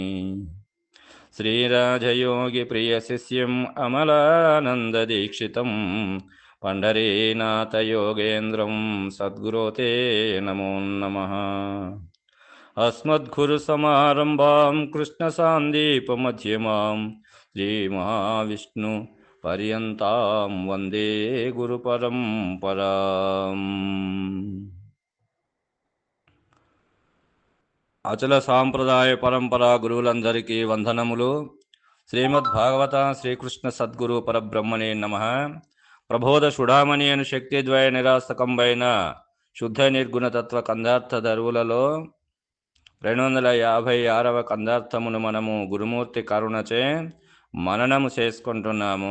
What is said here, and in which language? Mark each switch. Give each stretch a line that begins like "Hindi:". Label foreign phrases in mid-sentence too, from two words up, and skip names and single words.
Sanskrit: श्रीराजयोगिप्रियशिष्यम् अमलानन्ददीक्षितं पण्ढरीनाथयोगेन्द्रं सद्गुरो ते नमो नमः। अस्मद्गुरुसमारम्भां कृष्णसान्दीपमध्यमां श्रीमहाविष्णुपर्यन्तां वन्दे गुरुपरम्पराम्।
Telugu: అచల సాంప్రదాయ పరంపర గురువులందరికీ వందనములు.
Sanskrit: శ్రీమద్భాగవత శ్రీకృష్ణ సద్గురు పరబ్రహ్మణే నమః.
Telugu: ప్రబోధ సుడామణి అను శక్తిద్వయ నిరాస్తకంబైన శుద్ధ నిర్గుణ తత్వ కందార్థ దరువులలో 256వ కందార్థమును మనము గురుమూర్తి కరుణచే మననము చేసుకుంటున్నాము.